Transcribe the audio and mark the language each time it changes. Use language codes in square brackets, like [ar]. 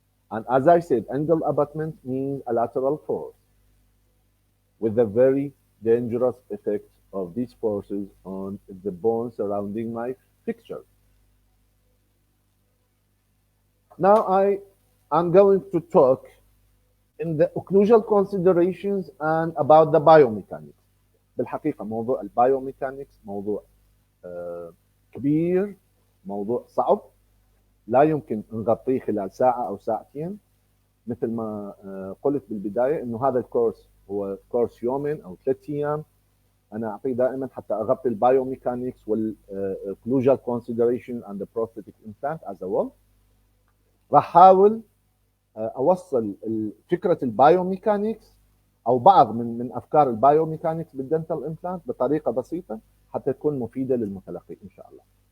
[en] And as I said, angled abutment means a lateral force with the very dangerous effect of these forces on the bone surrounding my fixture. Now I am going to talk in the occlusal considerations and about the biomechanics. [ar] بالحقيقة موضوع البايوميكانكس موضوع كبير، موضوع صعب، لا يمكن نغطيه خلال ساعة أو ساعتين. مثل ما قلت بالبداية إنه هذا الكورس هو كورس يومين أو 3 أيام. أنا أعطيه دائما حتى أغطي البايوميكانكس [en] والocclusal consideration and the prosthetic implant as a whole. [ar] راح أحاول أوصل فكرة البايوميكانكس او بعض من افكار البايوميكانكس بالدنتال امبلانت بطريقه بسيطه حتى تكون مفيده للمتلقي ان شاء الله.